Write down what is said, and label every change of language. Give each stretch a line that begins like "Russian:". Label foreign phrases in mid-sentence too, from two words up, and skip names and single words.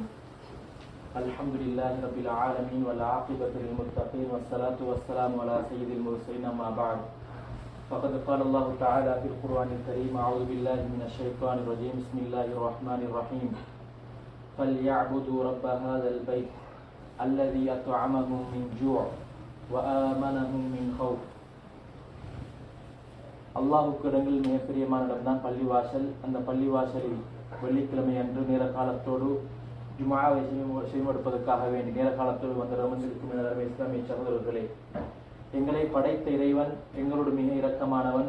Arabic: الحمد لله رب العالمين والعاقبة للمتقين والصلاة والسلام على سيد المرسلين أما بعد. فقد قال الله تعالى في القرآن الكريم: أعوذ بالله من الشيطان الرجيم. بسم الله الرحمن الرحيم. فليعبدوا رب هذا البيت الذي أطعمهم من جوع وآمنهم من خوف.
Tamil: அல்லாஹுக்கு இடங்களில் மிக பிரியமான இடம்தான் பள்ளிவாசல். அந்த பள்ளிவாசலில் வெள்ளிக்கிழமை அன்று நேர காலத்தோடு ஜுமாவை செய்வதற்காக வேண்டி நேர காலத்தோடு வந்து அமர்ந்திருக்கும் இஸ்லாமிய சகோதரர்களே, எங்களை படைத்த இறைவன் எங்களோடு மிக இரக்கமானவன்.